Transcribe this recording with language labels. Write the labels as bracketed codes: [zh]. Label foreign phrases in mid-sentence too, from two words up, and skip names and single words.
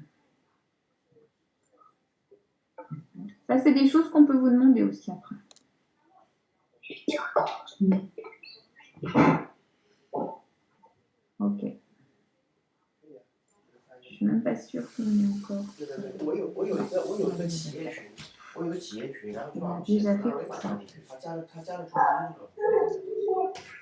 [fr] Ça, c'est des choses qu'on peut vous demander aussi après. Ok. Je suis même pas sûre qu'on y est encore. [zh] 我有一个企业群，我有个企业群，然后就把 [fr] déjà fait [zh] 二维码放进去，他加了出来这个。